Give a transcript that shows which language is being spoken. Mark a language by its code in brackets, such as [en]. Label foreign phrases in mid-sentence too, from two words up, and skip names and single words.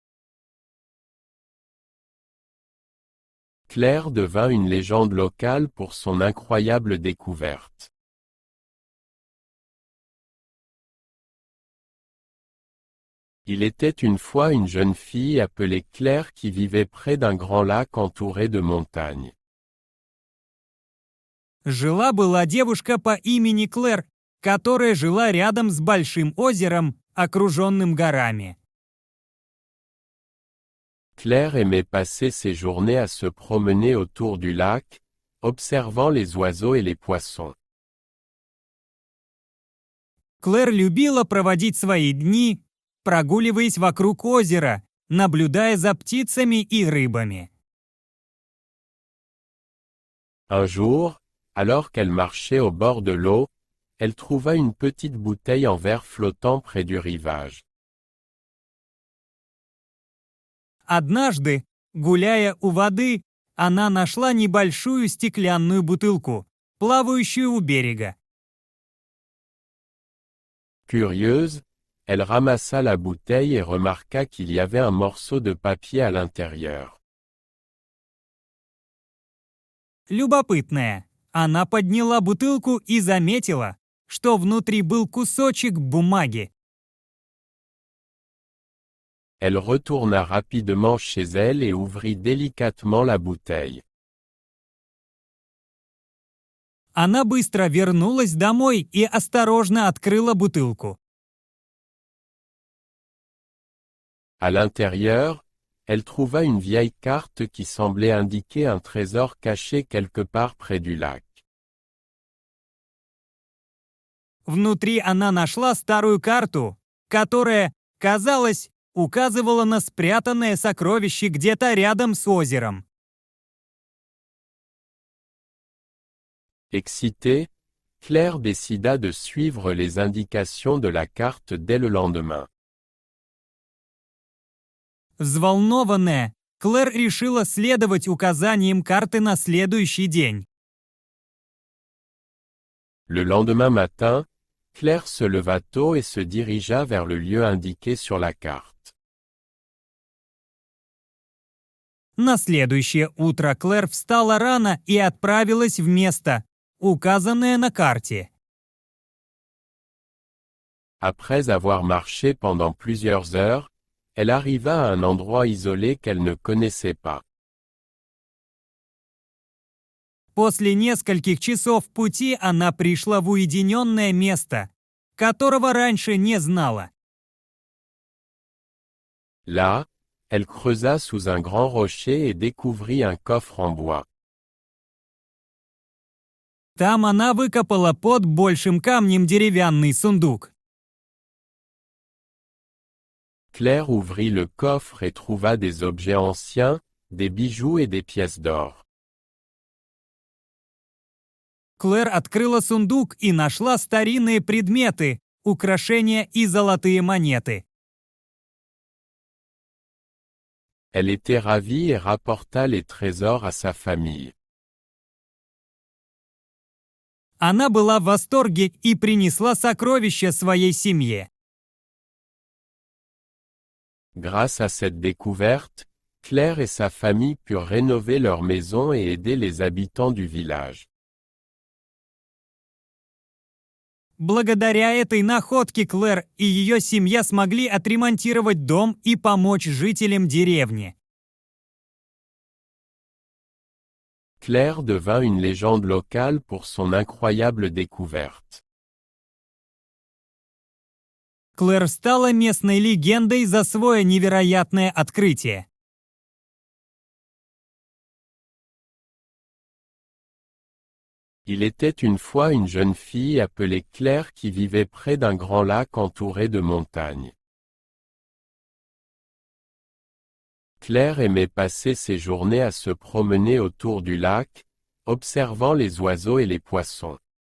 [fr] Claire devint une légende locale pour son incroyable découverte. Il était une fois une jeune fille appelée Claire qui vivait près d'un grand lac entouré de montagnes. [ru] Жила-была девушка по имени Клэр, которая жила рядом с большим озером, окруженным горами. [fr] Claire aimait passer ses journées à se promener autour du lac, observant les oiseaux et les poissons. [ru] Клэр любила проводить свои дни, прогуливаясь вокруг озера, наблюдая за птицами и рыбами. [fr] Un jour, alors qu'elle marchait au bord de l'eau, elle trouva une petite bouteille en verre flottant près du rivage. [ru] Однажды, гуляя у воды, она нашла небольшую стеклянную бутылку, плавающую у берега. [fr] Curieuse, elle ramassa la bouteille et remarqua qu'il y avait un morceau de papier à l'intérieur. [ru] Любопытная, она подняла бутылку и заметила, что внутри был кусочек бумаги. [fr] Elle retourna rapidement chez elle et ouvrit délicatement la bouteille. [ru] Она быстро вернулась домой и осторожно открыла бутылку. [fr] À l'intérieur, elle trouva une vieille carte qui semblait indiquer un trésor caché quelque part près du lac. [ru] Внутри она нашла старую карту, которая, казалось, указывала на спрятанное сокровище где-то рядом с озером. [fr] Excitée, Claire décida de suivre les indications de la carte dès le lendemain. [ru] Взволнованная, Клэр решила следовать указаниям карты на следующий день. [fr] Le lendemain matin, Claire se leva tôt et se dirigea vers le lieu indiqué sur la carte. [ru] На следующее утро Клэр встала рано и отправилась в место, указанное на карте. [fr] Après avoir marché pendant plusieurs heures, elle arriva à un endroit isolé qu'elle ne connaissait pas. [ru] После нескольких часов пути она пришла в уединенное место, которого раньше не знала. [fr] Là, elle creusa sous un grand rocher et découvrit un coffre en bois. [ru] Там она выкопала под большим камнем деревянный сундук. [fr] Claire ouvrit le coffre et trouva des objets anciens, des bijoux et des pièces d'or. [ru] Клэр открыла сундук и нашла старинные предметы, украшения и золотые монеты. [fr] Elle était ravie et rapporta les trésors à sa famille. [ru] Она была в восторге и принесла сокровища своей семье. [fr] Grâce à cette découverte, Claire et sa famille purent rénover leur maison et aider les habitants du village. [ru] Благодаря этой находке Клэр и ее семья смогли отремонтировать дом и помочь жителям деревни. [fr] Claire devint une légende locale pour son incroyable découverte. [ru] Клэр стала местной легендой за свое невероятное открытие. [fr] Il était une fois une jeune fille appelée Claire qui vivait près d'un grand lac entouré de montagnes. Claire aimait passer ses journées à se promener autour du lac, observant les oiseaux et les poissons.